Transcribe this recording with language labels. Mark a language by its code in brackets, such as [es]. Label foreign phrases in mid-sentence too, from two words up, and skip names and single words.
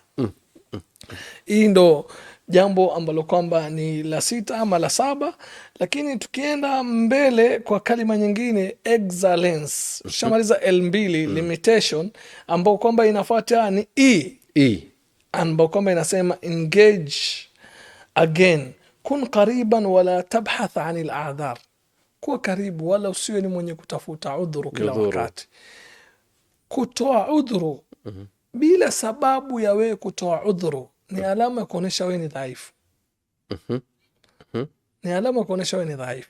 [sw] Hii ndo jambo ambalo kwamba ni la 6 ama la 7. Lakini tukienda mbele kwa kalima nyingine, excellence, shamaliza [en] L2 limitation, [sw] ambao kwamba inafuata ni E, ambao kwamba inasema [en] engage again, [ar] كن قريبا ولا تبحث عن الأعذار, [sw] kuwa karibu wala usiwe ni mwenye kutafuta udhuru kila wakati. Kutoa udhuru bila sababu ya wewe kutoa udhuru ni alama ya kuonesha wewe ni dhaifu. Ni alama ya kuonesha wewe ni dhaifu.